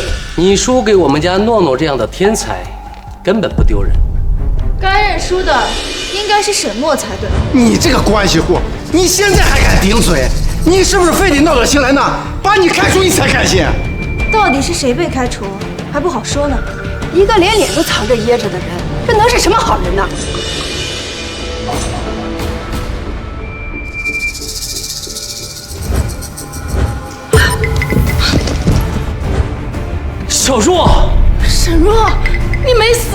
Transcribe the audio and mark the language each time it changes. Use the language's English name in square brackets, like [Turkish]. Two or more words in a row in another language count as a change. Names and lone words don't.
[Chinese] 你輸給我們家諾諾這樣的天才，根本不丟人。該認輸的應該是沈諾才對。你這個關係戶，你現在還敢頂嘴？你是不是非得鬧到新來那，把你開除你才甘心？到底是誰被開除，還不好說呢。一個連臉都藏着掖着的人，這能是什麼好人呢？小若，沈若，你沒死？